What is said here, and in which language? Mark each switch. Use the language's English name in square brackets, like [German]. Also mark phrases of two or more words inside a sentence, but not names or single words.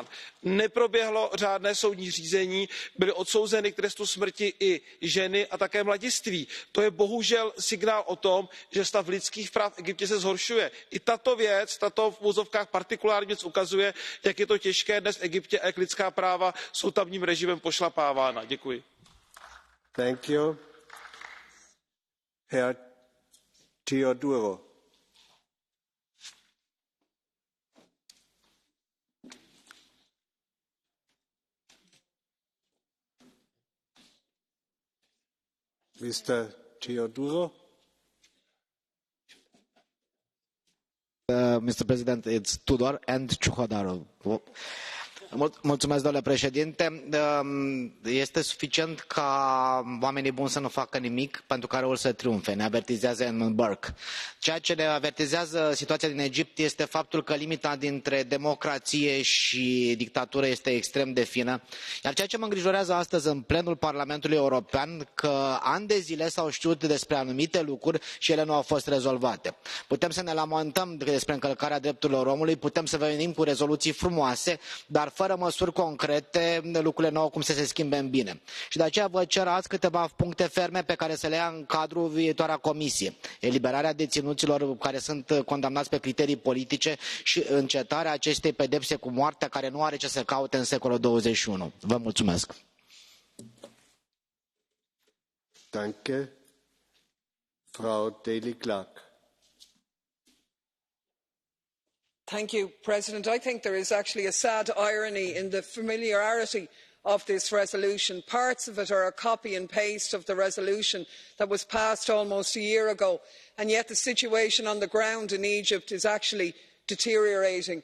[Czech] Neproběhlo řádné soudní řízení, byly odsouzeny k trestu smrti i ženy a také mladiství. To je bohužel signál o tom, že stav lidských práv v Egyptě se zhoršuje. I tato věc, tato v uvozovkách partikulární věc ukazuje, jak je to těžké dnes v Egyptě a jak lidská práva jsou tamním režimem pošlapávána. Děkuji. [English] Thank you. Herr Teodoro. Mr. Teodoro. Mr. President, it's Tudor and Ciuhodaru. [Romanian] Mulțumesc, domnule președinte. Este suficient ca oamenii buni să nu facă nimic pentru ca răul să triumfe, ne avertizează Edmund Burke. Ceea ce ne avertizează situația din Egipt este faptul că limita dintre democrație și dictatură este extrem de fină. Iar ceea ce mă îngrijorează astăzi în plenul Parlamentului European, că ani de zile s-au știut despre anumite lucruri și ele nu au fost rezolvate. Putem să ne lamentăm despre încălcarea drepturilor omului, putem să venim cu rezoluții frumoase, dar fără măsuri concrete, lucrurile nu au cum să se schimbe în bine. Și de aceea vă cer azi câteva puncte ferme pe care să le ia în cadrul viitoarea comisie. Eliberarea deținuților care sunt condamnați pe criterii politice și încetarea acestei pedepse cu moartea care nu are ce să caute în secolul 21. Vă mulțumesc. [German] Danke. Frau Daly-Clark. [English] Mr President. I think there is actually a sad irony in the familiarity of this resolution. Parts of it are a copy and paste of the resolution that was passed almost a year ago, and yet the situation on the ground in Egypt is actually deteriorating.